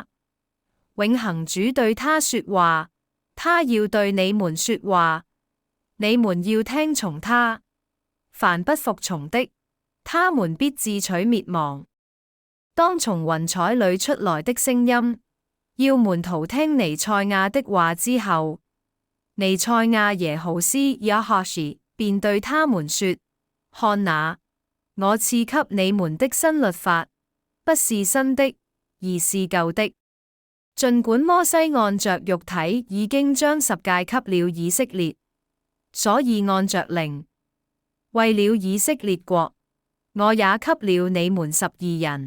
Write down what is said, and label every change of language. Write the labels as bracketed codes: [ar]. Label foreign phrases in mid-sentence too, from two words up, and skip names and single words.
[zh] 永恆主對他說話，他要對你們說話，你們要聽從他。凡不服從的，他們必自取滅亡。當從雲彩裏出來的聲音，要門徒聽彌賽亞的話之後，彌賽亞耶浩斯亞哈士便對他們說：看哪，我賜給你們的新律法，不是新的，而是舊的。儘管摩西按着肉體已經將十誡給了以色列，所以按着靈，為了以色列國，我也給了你們12人。